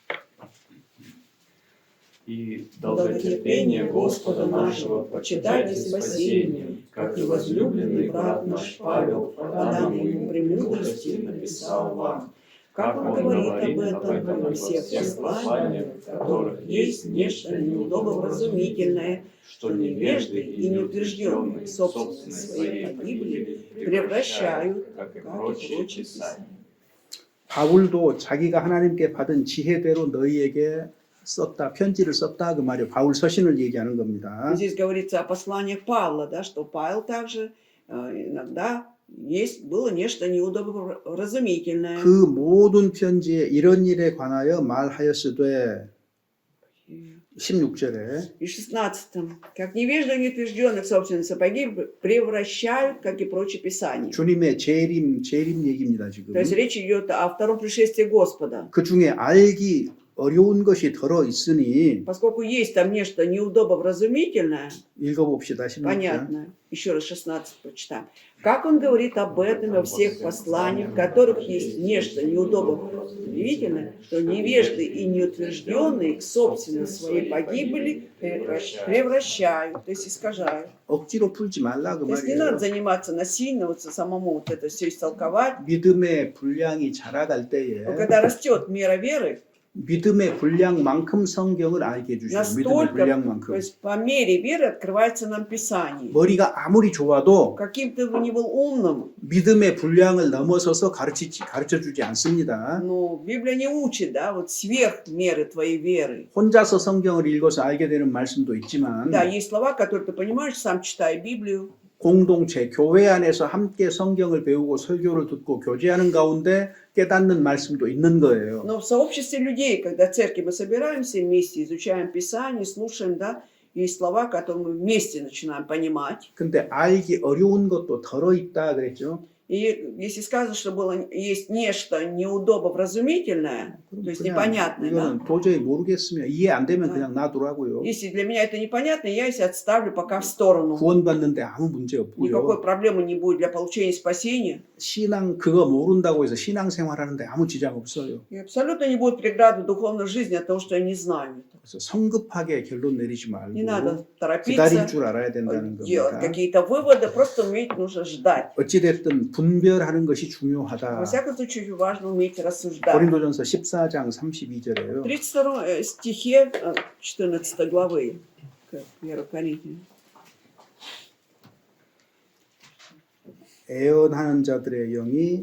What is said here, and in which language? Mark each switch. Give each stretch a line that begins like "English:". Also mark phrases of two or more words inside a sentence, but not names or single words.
Russian: И долготерпение Господа нашего почитайте спасением, как и возлюбленный брат наш Павел, подам ему премудрости, написал вам, как он говорит об этом во всех посланиях, в которых есть нечто неудобовразумительное, что невежды и неутвержденные собственной своей погибели превращают, как и прочие писания.
Korean: 바울도 자기가 하나님께 받은 지혜대로 너희에게 썼다, 편지를 썼다 그 말이에요. 바울 서신을 얘기하는 겁니다.
Russian: Здесь говорится о посланиях Павла, да, что Павел также иногда было нечто неудобовразумительное.
Korean: 그 мо든 편지에 이런 일에 관하여 말하였으되 16절에
Russian: И 16. Как невежды неутвержденных собственной сапоги превращают, как и прочие писания.
Korean: 주님의 재림 얘기입니다 지금.
Russian: То есть речь идет о втором пришествии Господа.
Korean: 그 중에 알기 어려운 것이 들어 있으니
Russian: Поскольку есть там нечто неудобовразумительное,
Korean: 읽어봅시다. 16절.
Russian: понятно, еще раз 16 прочитаем. Как он говорит об этом во всех посланиях, в которых есть нечто неудобовразумительное, что невежды и неутвержденные к собственной своей погибели превращают, то есть искажают.
Korean: 억지로 풀지 말라 그
Russian: То есть не надо
Korean: 말이에요.
Russian: заниматься насильно, вот самому вот это все истолковать.
Korean: 믿음의 분량이 자라갈 때에
Russian: Но когда растет мера веры,
Korean: 믿음의 분량만큼 성경을 알게 해주시고 믿음의
Russian: настолько, то
Korean: 분량만큼
Russian: есть по мере веры открывается нам Писание.
Korean: 머리가 아무리 좋아도
Russian: Каким ты бы ни был умным,
Korean: 믿음의 분량을 넘어서서 가르쳐주지 않습니다.
Russian: но Библия не учит, да, вот сверх меры твоей веры.
Korean: 혼자서 성경을 읽어서 알게 되는 말씀도 있지만
Russian: Да, есть слова, которые ты понимаешь, сам читая Библию,
Korean: 공동체, 교회 안에서 함께 성경을 배우고 설교를 듣고 교제하는 가운데 깨닫는 말씀도 있는 거예요.
Russian: Но в сообществе людей, когда в церкви мы собираемся вместе, изучаем Писание, слушаем, да, есть слова, которые мы вместе начинаем понимать.
Korean: 근데 알기 어려운 것도 덜어 있다 그랬죠.
Russian: И если сказано, что есть нечто неудобовразумительное, то есть непонятное, да?
Korean: 이거는 도저히 모르겠으면 이해 안 되면 그냥 놔두라고요.
Russian: Если для меня это непонятно, я если отставлю пока в сторону.
Korean: 구원받는데 아무 문제 없고요.
Russian: Никакой проблемы не будет для получения спасения.
Korean: 신앙 그거 모른다고 해서 신앙생활하는데 아무 지장 없어요.
Russian: И абсолютно не будет преграды в духовной жизни от того, что я не знаю.
Korean: 그래서 성급하게 결론 내리지
Russian: Не
Korean: 말고
Russian: надо
Korean: 기다릴
Russian: торопиться,
Korean: 줄 알아야 된다는
Russian: делать
Korean: 겁니다.
Russian: какие-то выводы, просто уметь нужно ждать.
Korean: 어찌됐든 분별하는 것이
Russian: Во
Korean: 중요하다.
Russian: всяком случае, важно уметь рассуждать.
Korean: 고린도전서 14장 32절에요.
Russian: В 32 стихе 14 главы 1 Коринфянам.
Korean: 애언하는 자들의 영이